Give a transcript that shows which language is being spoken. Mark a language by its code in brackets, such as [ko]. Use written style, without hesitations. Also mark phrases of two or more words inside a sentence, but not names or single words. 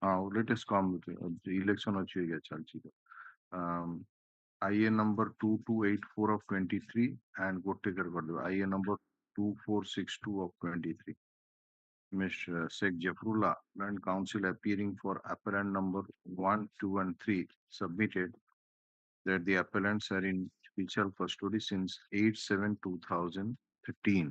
[en] let us come with it. Election [or] ଅଛି ଆଜ୍ଞା ଚାଲିଛି [en] IA number 2284 of 23 and [or] ଗୋଟେ କରିଦେବା [en] IA number 2462 of 23. Mr. Sheikh Jafrullah and counsel appearing for appellant number 1, 2 and 3 submitted that the appellants are in judicial custody since 8/7/2013.